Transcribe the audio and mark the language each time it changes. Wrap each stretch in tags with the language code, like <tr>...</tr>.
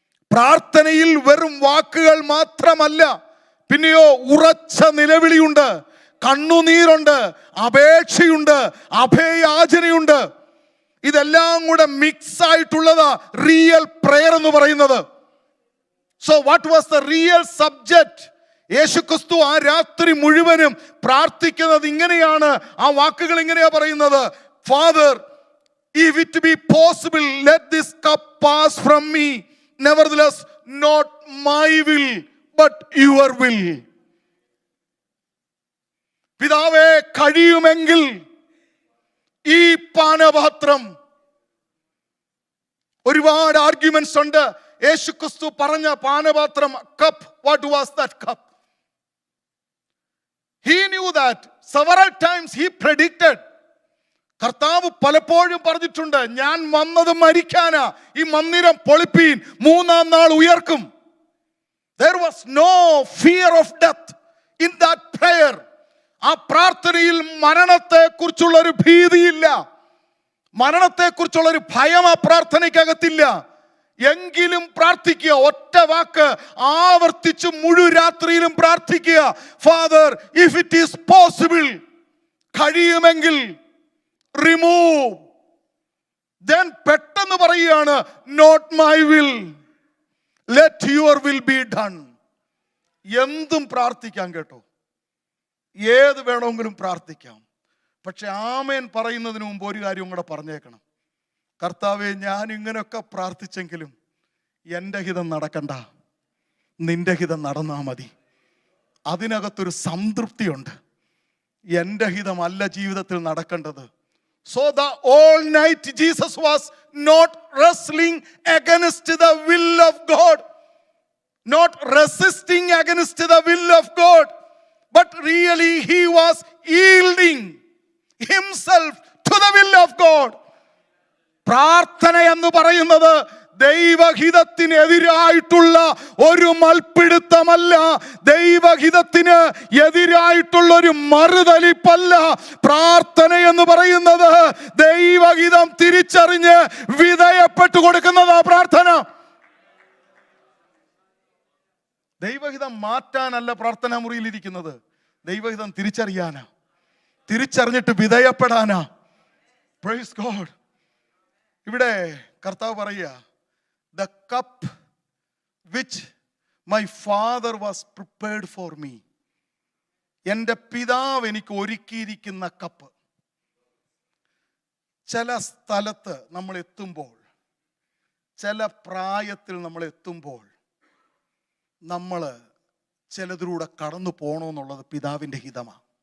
<ml>പ്രാർത്ഥനയിൽ വെറും വാക്കുകൾ മാത്രമല്ല, പിന്നെയോ ഉറച്ച നിലവിളിയുണ്ട്, കണ്ണുനീരുണ്ട്, അപേക്ഷയുണ്ട്, അഭയയാചനയുണ്ട്. ഇതെല്ലാം കൂടെ മിക്സ് ആയിട്ടുള്ളതാ റിയൽ പ്രയർ എന്ന് പറയുന്നത്.</ml> <en>So what was the real subject?</en> <ml>യേശുക്രിസ്തു ആ രാത്രി മുഴുവനും പ്രാർത്ഥിക്കുന്നത് ഇങ്ങനെയാണ്. ആ വാക്കുകൾ ഇങ്ങനെയാ പറയുന്നത്: father,</ml> <en>if it be possible, let this cup pass from me. Nevertheless, not my will, but your will.</en> <ml>പിതാവേ, കഴിയുമെങ്കിൽ ഈ പാനപാത്രം. ഒരുപാട് ആർഗ്യുമെന്റ്സ് ഉണ്ട്. യേശുക്രിസ്തു പറഞ്ഞ പാനപാത്രം, cup,</ml> <en>What was that cup? He knew that. Several times he predicted.</en> <ml>കർത്താവ് പലപ്പോഴും പറഞ്ഞിട്ടുണ്ട്, ഞാൻ വന്നത് മരിക്കാനാ, ഈ മന്ദിരം പൊളിപ്പീൻ, 3-ാം നാൾ ഉയർക്കും.</ml> <en>There was no fear of death in that prayer.</en> <ml>ആ പ്രാർത്ഥനയിൽ മരണത്തെ കുറിച്ചുള്ള ഒരു ഭീതിയില്ല, മരണത്തെ കുറിച്ചുള്ള ഒരു ഭയം ആ പ്രാർത്ഥനയ്ക്കകത്തില്ല. എങ്കിലും പ്രാർത്ഥിക്കുക, ഒറ്റ വാക്ക് ആവർത്തിച്ച് മുഴുവൻ രാത്രിയിലും പ്രാർത്ഥിക്കുക:</ml> <en>father, if it is possible,</en> <ml>കഴിയുമെങ്കിൽ റിമൂവ്.</ml> <en>then</en> <ml>പെട്ടെന്ന് പറയുകയാണ്,</ml> <en>Not my will, let your will be done.</en> <ml>എന്തും പ്രാർത്ഥിക്കാം കേട്ടോ, ഏത് വേണമെങ്കിലും പ്രാർത്ഥിക്കാം. പക്ഷെ ആമേൻ പറയുന്നതിന് മുമ്പ് ഒരു കാര്യം കൂടെ പറഞ്ഞേക്കണം: കർത്താവേ, ഞാൻ ഇങ്ങനെയൊക്കെ പ്രാർത്ഥിച്ചെങ്കിലും എൻ്റെ ഹിതം നടക്കണ്ട, നിന്റെ ഹിതം നടന്നാ മതി. അതിനകത്തൊരു സംതൃപ്തിയുണ്ട്. എൻ്റെ ഹിതമല്ല ജീവിതത്തിൽ നടക്കേണ്ടത്.</ml> <en>So the all night Jesus was not wrestling against the will of God, not resisting against the will of God, but really he was yielding himself to the will of God.</en> <ml>പ്രാർത്ഥന എന്ന് പറയുന്നത് ദൈവഹിതത്തിനെതിരായിട്ടുള്ള ഒരു മൽപ്പിടുത്തമല്ല, ദൈവഹിതത്തിന് എതിരായിട്ടുള്ള ഒരു മറുതലിപ്പല്ല. പ്രാർത്ഥന എന്ന് പറയുന്നത് ദൈവഹിതം തിരിച്ചറിഞ്ഞ് വിധേയപ്പെട്ടു കൊടുക്കുന്നതാ പ്രാർത്ഥന. ദൈവഹിതം മാറ്റാനല്ല പ്രാർത്ഥനാ മുറിയിൽ ഇരിക്കുന്നത്, ദൈവഹിതം തിരിച്ചറിയാനാ, തിരിച്ചറിഞ്ഞിട്ട് വിധേയപ്പെടാനാ.</ml> <en>Praise God.</en> <ml>ഇവിടെ കർത്താവ് പറയുക,</ml> <en>the cup which my father was prepared for me.</en> <ml>എൻ്റെ പിതാവ് എനിക്ക് ഒരുക്കിയിരിക്കുന്ന കപ്പ്. ചില സ്ഥലത്ത് നമ്മൾ എത്തുമ്പോൾ, ചില പ്രായത്തിൽ നമ്മൾ എത്തുമ്പോൾ, നമ്മൾ ചിലതിലൂടെ കടന്നു പോകണമെന്നുള്ളത് പിതാവിൻ്റെ ഹിതമാണ്.</ml>